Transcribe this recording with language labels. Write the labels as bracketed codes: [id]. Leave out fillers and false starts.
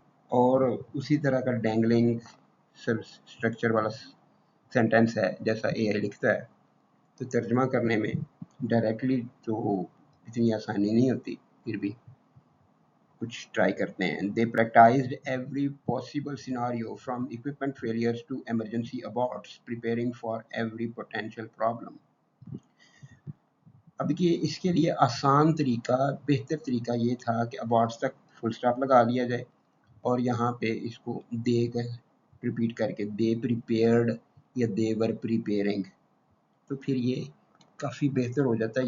[ur] اور اسی طرح کا ڈینگلنگ اسٹرکچر والا سینٹینس ہے جیسا اے آئی لکھتا ہے، تو ترجمہ کرنے میں ڈائریکٹلی تو اتنی آسانی نہیں ہوتی، پھر بھی کچھ ٹرائی کرتے ہیں. [en] They practised every possible scenario from equipment failures to emergency aborts preparing for every potential problem. [ur] اب کہ اس کے لیے آسان طریقہ، بہتر طریقہ یہ تھا کہ ابارٹس تک فل سٹاپ لگا لیا جائے اور یہاں پہ اس کو دے کر ریپیٹ کر کے [en] they prepared یا they were preparing, [ur] تو پھر یہ کافی بہتر ہو جاتا ہے.